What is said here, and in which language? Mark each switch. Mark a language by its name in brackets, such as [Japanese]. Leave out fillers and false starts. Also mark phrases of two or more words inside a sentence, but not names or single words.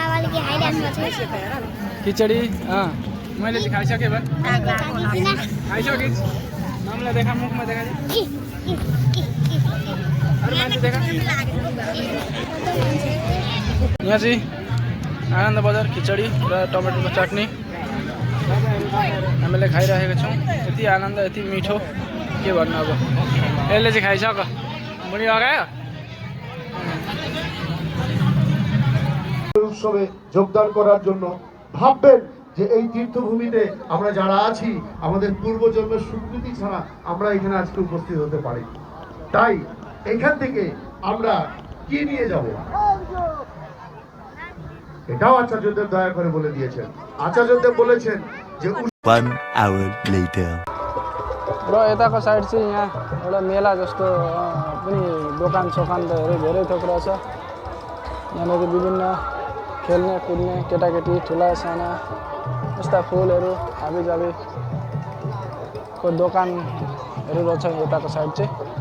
[Nepali] खिचडी मैले चाहिँ खाइसकेँ भयो खाइसकेँ नामलाई देखा मुखमा देखा अरू मान्छे देखा यहाँ चाहिँ आनन्द बजार खिचडी र टमाटरको चटनी हामीले खाइरहेका छौँ यति आनन्द यति मिठो के भन्नु अब यसले चाहिँ खाइसक मुनि लगायो [Bangla] উৎসবে যোগদান করার জন্য ভাববেন যে এই তীর্থভূমিতে আমরা যারা আছি আমাদের পূর্বজন্মের স্বীকৃতি ছাড়া আমরা এখানে আজকে উপস্থিত হতে পারি তাই এখান থেকে আমরা কি নিয়ে যাব এটাও আচার্যদেব দয়া করে বলে দিয়েছেন আচার্যদেব বলেছেন যে [English] 1 hour later [Nepali] र यताको साइड चाहिँ यहाँ एउटा मेला जस्तो पनि दोकान सोकानहरू धेरै थोक रहेछ यहाँनिर विभिन्न खेल्ने कुद्ने केटाकेटी ठुला साना यस्ता फुलहरू हाबीजाबीको दोकानहरू रहेछ यताको साइड चाहिँ